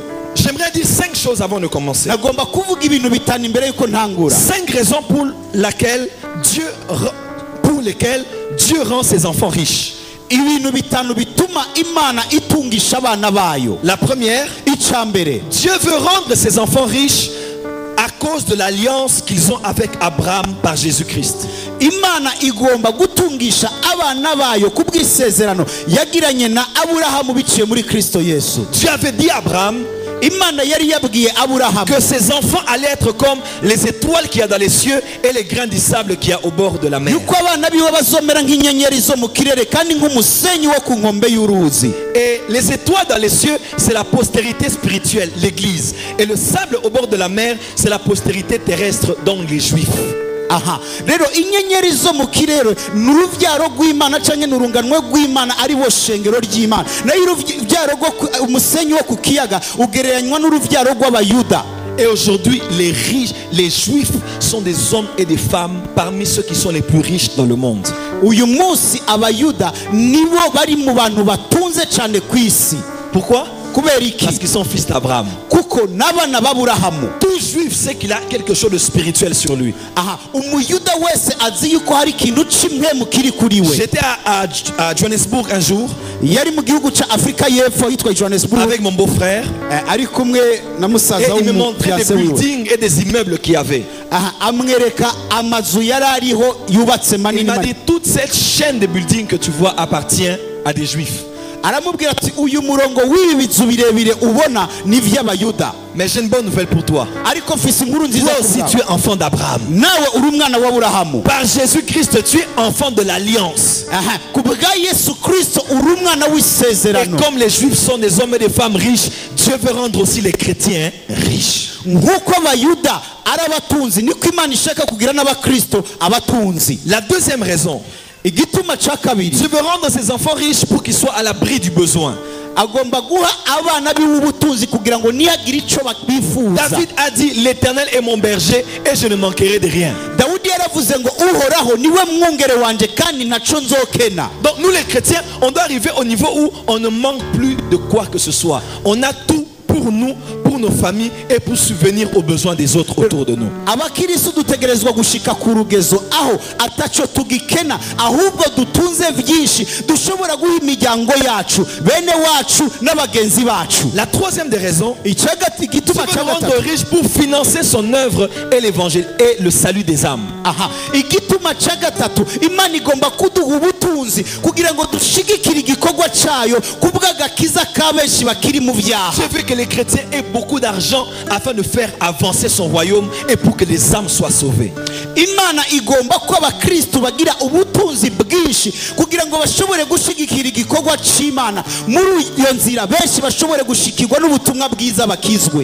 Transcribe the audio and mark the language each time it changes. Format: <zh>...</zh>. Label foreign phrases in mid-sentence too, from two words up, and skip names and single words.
<fr>J'aimerais dire 5 choses avant de commencer.</fr> <rn>nagomba kuvuga ibintu bitanu imbere yuko ntangura.</rn> <fr>5 raisons pour lesquelles Dieu rend ses enfants riches.</fr> <rn>ibintu bitanu bituma Imana itungisha abana bayo.</rn> <fr>La première,</fr> <rn>icambere,</rn> <fr>Dieu veut rendre ses enfants riches à cause de l'alliance qu'ils ont avec Abraham par Jésus-Christ.</fr> <rn>Imana igomba gutungisha abana bayo kubw'isezerano yagiranye na Aburahamu biciye muri Kristo Yesu.</rn> <fr>Dieu avait dit à Abraham</fr> <rn>Imana yari yabwiye Aburahamu</rn> <fr>que ses enfants allaient être comme les étoiles qu'il y a dans les cieux et les grains du sable qu'il y a au bord de la mer.</fr> <rn>yuko abana biwe bazomera nk'inyenyeri zo mu kirere kandi nk'umusenyi wo ku nkombe y'uruzi.</rn> <fr>Et les étoiles dans les cieux, c'est la postérité spirituelle, l'église. Et le sable au bord de la mer, c'est la postérité terrestre, donc les juifs.</fr> <rn>Aha, rero inyenyeri zo mu kirere n'uruvyaro rw'Imana canke n'urunganwe rw'Imana ari bo shengero ry'Imana. Nayo uruvyaro rwo umusenyi wo ku kiyaga ugereranywa n'uruvyaro rw'Abayuda.</rn> <fr>Et aujourd'hui, les riches, les juifs sont des hommes et des femmes parmi ceux qui sont les plus riches dans le monde.</fr> <rn>Uyu munsi Abayuda nibo bari mu bantu batunze cane kw'isi.</rn> <fr>Pourquoi?</fr> <rn>Kuberiki?</rn> <fr>Parce qu'ils sont fils d'Abraham.</fr> <rn>Kuko n'abana b'Aburahamu.</rn> <fr>Tout juif sait qu'il a quelque chose de spirituel sur lui.</fr> <rn>Aha, umuyuda wese azi yuko hari ikintu c'imwemu kiri kuri we.</rn> <fr>J'étais à Johannesburg un jour</fr> <rn>Yari mu gihugu ca Afrika y'Epfo yitwa Johannesburg</rn> <fr>avec mon beau-frère</fr> <rn>ari kumwe na</rn> <fr>et</fr> <rn>musaza</rn> <fr>il me montrait des</fr> <rn>w'umuyase wiwe.</rn> <fr>buildings et des immeubles qu'il y avait.</fr> <rn>Aha, amwereka amazu yari ariho yubatse</rn> <fr>Il</fr> <rn>manini</rn> <fr>m'a</fr> <rn>manini.</rn> <fr>dit toute cette chaîne de buildings que tu vois appartient à des juifs.</fr> <rn>Aramubwira ati uyu murongo w'ibi bizu birebire ubona ni vy'Abayuda.</rn> <fr>Mais j'ai une bonne nouvelle pour toi.</fr> <rn>Ariko mfise inkuru nziza</rn> <fr>Toi</fr> <rn>ku</rn> <fr>aussi</fr> <rn>bwawe.</rn> <fr>tu es enfant d'Abraham.</fr> <rn>Nawe uri umwana w'Aburahamu.</rn> <fr>Par Jésus-Christ tu es enfant de l'alliance.</fr> <rn>Aha, kubwa Yesu Kristo uri umwana</rn> <fr>Et</fr> <rn>w'isezerano.</rn> <fr>comme les juifs sont des hommes et des femmes riches, Dieu veut rendre aussi les chrétiens riches.</fr> <rn>Nk'uko Abayuda ari abatunzi niko Imana ishaka kugira n'Abakristo abatunzi.</rn> <fr>La deuxième raison,</fr> <rn>Igituma ca kabiri,</rn> <fr>Dieu veut rendre ses enfants riches pour qu'ils soient à l'abri du besoin.</fr> <rn>agomba guha abana biwe ubutunzi kugira ngo nihagira ico bifuza.</rn> <fr>David a dit, l'Éternel est mon berger et je ne manquerai de rien.</fr> <rn>Dawudi yaravuze ngo uhoraho niwe mwungere wanje kandi ntaco nzokena.</rn> <fr>Donc nous les chrétiens, on doit arriver au niveau où on ne manque plus de quoi que ce soit. On a tout pour nous, pour nos familles et pour subvenir aux besoins des autres autour de nous.</fr> <rn>Abakristo dutegerezwa gushika ku rugezo aho ataco tugikena ahubwo dutunze vyinshi dushobora guha imiryango yacu bene wacu n'abagenzi bacu.</rn> <fr>La troisième des raisons,</fr> <rn>Icagati</rn> <fr>Dieu</fr> <rn>gituma</rn> <fr>veut rendre</fr> <rn>cagatatu.</rn> <fr>riche pour financer son œuvre et l'évangile et le salut des âmes.</fr> <rn>Aha, igituma cagatatu Imana igomba kuduha ubutunzi kugira ngo dushigikire igikorwa cayo kubw'agakiza k'abenshi bakiri mu vyaha.</rn> <fr>Dieu veut que les chrétiens aient beaucoup d'argent afin de faire avancer son royaume et pour que les âmes soient sauvées.</fr> <rn>Imana igomba ko abakristo bagira ubutunzi bwinshi kugira ngo bashobore gushigikira igikorwa c'Imana muri iyo nzira benshi bashobore gushikirwa n'ubutumwa bwiza bakizwe.</rn>